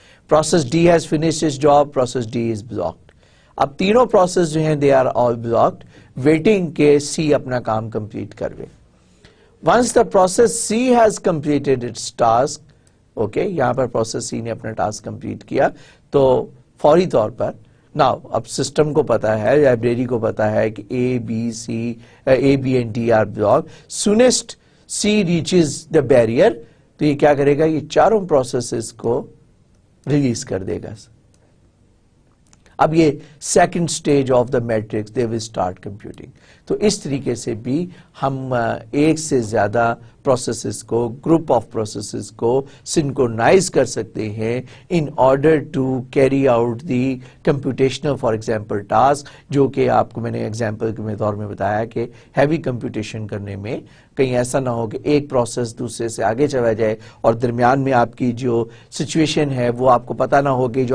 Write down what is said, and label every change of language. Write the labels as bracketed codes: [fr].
[en] Process D has finished its job, process D is blocked. [ur] اب تینوں process جو ہیں [en] they are all blocked, waiting [ur] کہ C اپنا کام complete کروے. [en] Once the process C has completed its task, okay, [ur] یہاں per process C نے اپنا task complete کیا, تو فوری طور پر now اب سسٹم کو پتا ہے, لائبریری کو پتا ہے کہ [en] A, B and D are blocked. Soonest C reaches the barrier, [ur] تو یہ کیا کرے گا, یہ چاروں پروسیسز کو ریلیز کر دے گا. اب یہ [en] Second stage of the matrix they will start computing. [ur] تو اس طریقے سے بھی ہم ایک سے زیادہ پروسیسز کو, گروپ آف پروسیسز کو سنکرونائز کر سکتے ہیں [en] in order to carry out the computational for example task, [ur] جو کہ آپ کو میں نے ایگزامپل کے طور میں بتایا کہ ہیوی کمپیوٹیشن کرنے میں کہیں ایسا نہ ہو کہ ایک پروسیس دوسرے سے آگے چلا جائے اور درمیان میں آپ کی جو سچویشن ہے وہ آپ کو پتہ نہ ہوگی.